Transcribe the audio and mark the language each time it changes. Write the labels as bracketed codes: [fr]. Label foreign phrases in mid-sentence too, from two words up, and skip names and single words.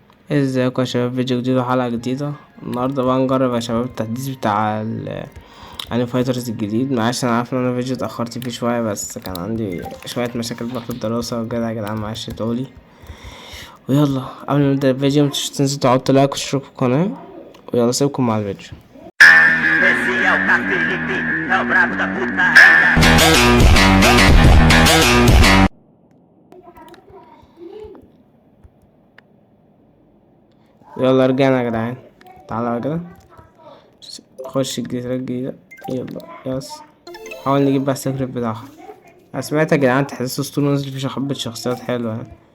[ar] ازيكم يا شباب، فيديو جديد وحلقة جديدة. النهاردة بقى نجرب يا شباب التحديث بتاع انمي فايترز الجديد. معلش انا عارف ان انا فيديو اتأخرت فيه شوية، بس كان عندي شوية مشاكل بقى في الدراسة وكده يا جدعان، معلش تقولي. ويلا قبل ما نبدأ الفيديو متنسوش تنزلوا تحطوا لايك وتشتركوا في القناة، ويلا سيبكم مع الفيديو. [pt] Esse é o Cafelipe, é o brabo da putaria. [ar] يلا رجعنا يا جدعان، تعالى بقى كده خش الجزيرة الجديدة. يلا يس، حاول نجيب بقى السكريت بتاعها. انا سمعت يا جدعان تحديث اسطوري نزل فيه حبة شخصيات حلوة يعني.